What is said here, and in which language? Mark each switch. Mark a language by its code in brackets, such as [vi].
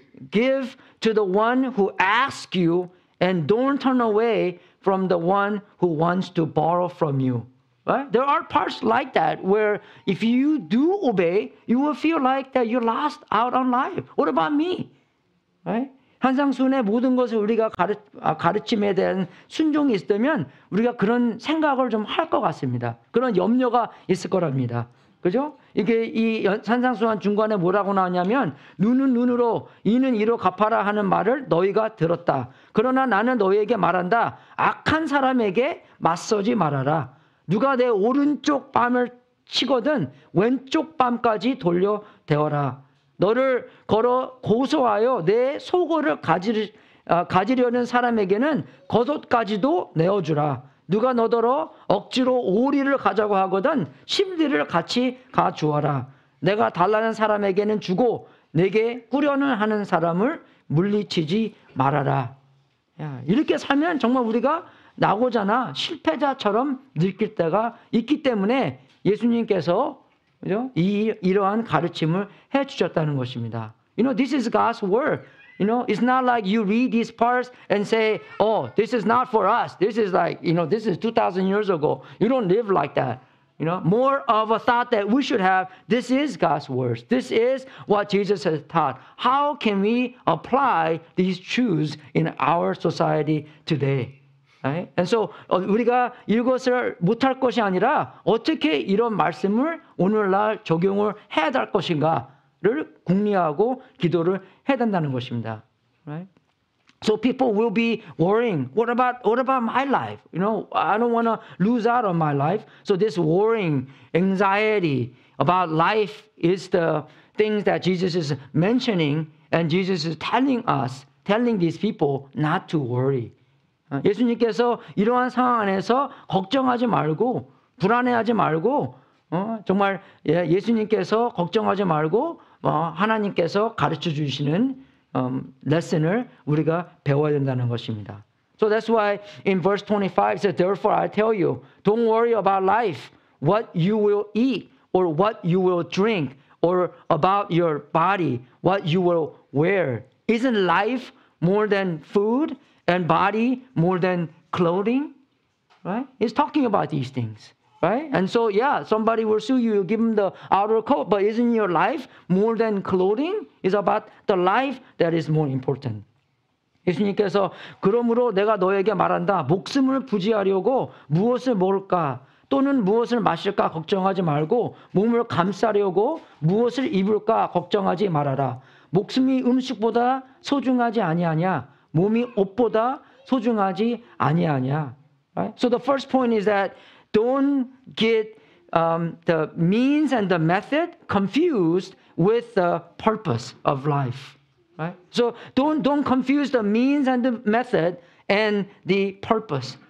[en] Give to the one who asks you, and don't turn away from the one who wants to borrow from you. Right? There are parts like that where if you do obey, you will feel like that you lost out on life. What about me? Right? [ko] 한상순의 모든 것을 우리가 가르침에 대한 순종이 있다면 우리가 그런 생각을 좀 할 것 같습니다. 그런 염려가 있을 거랍니다. 그죠? 이게 이 산상수훈 중간에 뭐라고 나오냐면 눈은 눈으로 이는 이로 갚아라 하는 말을 너희가 들었다. 그러나 나는 너희에게 말한다. 악한 사람에게 맞서지 말아라. 누가 내 오른쪽 뺨을 치거든 왼쪽 뺨까지 돌려 대어라. 너를 걸어 고소하여 내 속옷을 가지려는 사람에게는 겉옷까지도 내어주라. 누가 너더러 억지로 오리를 가자고 하거든 심리를 같이 가주어라. 내가 달라는 사람에게는 주고 내게 꾸려는 하는 사람을 물리치지 말아라. 야, 이렇게 살면 정말 우리가 나고자나 실패자처럼 느낄 때가 있기 때문에 예수님께서 그죠? 이러한 가르침을 해주셨다는 것입니다. [en] This is God's word. It's not like you read these parts and say, oh, this is not for us. This is like, this is 2,000 years ago. You don't live like that. More of a thought that we should have, this is God's words. This is what Jesus has taught. How can we apply these truths in our society today? Right? And so [ko] 우리가 이것을 못할 것이 아니라 어떻게 이런 말씀을 오늘날 적용을 해야 될 것인가를 궁리하고 기도를 해야 된다는 것입니다. [en] Right? So people will be worrying. What about my life? I don't want to lose out on my life. So this worrying, anxiety about life is the things that Jesus is mentioning, and Jesus is telling these people not to worry. [ko] 예수님께서 이러한 상황 안에서 걱정하지 말고 불안해하지 말고 정말 예수님께서 걱정하지 말고 하나님께서 가르쳐 주시는 레슨을 우리가 배워야 된다는 것입니다. [en] So that's why in verse 25 it says, therefore I tell you, don't worry about life, what you will eat or what you will drink, or about your body, what you will wear. Isn't life more than food? And body more than clothing, right? It's talking about these things, right? And so, somebody will sue you, give them the outer coat, but isn't your life more than clothing? It's about the life that is more important. [ko] 예수님께서 그러므로 내가 너에게 말한다. 목숨을 부지하려고 무엇을 먹을까 또는 무엇을 마실까 걱정하지 말고 몸을 감싸려고 무엇을 입을까 걱정하지 말아라. 목숨이 음식보다 소중하지 아니하냐? 몸이 옷보다 소중하지 아니하냐. [en] Right? So the first point is that don't get the means and the method confused with the purpose of life. Right? So don't confuse the means and the method and the purpose.